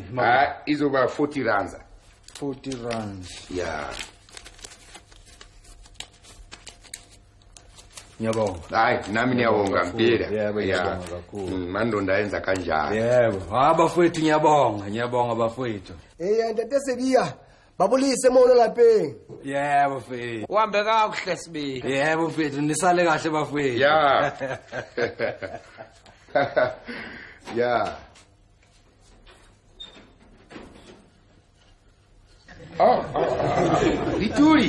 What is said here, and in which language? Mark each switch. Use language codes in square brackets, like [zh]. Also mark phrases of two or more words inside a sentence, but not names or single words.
[zu] Izoba 40 rands. 40 rand. Yeah. Ngiyabonga. Hayi, nami niyabonga mpela. Yebo, ngiyabonga kakhulu. Mandoda ayenza kanjalo. Yebo. Bafowethu ngiyabonga bafowethu. Ntate Sebiya, babulise mono lapha. Yebo bafowethu. Uhambe kakuhle Sibili. Yebo bafowethu, nisale kahle bafowethu. [en] Yeah. Yeah. [zu] Lituli.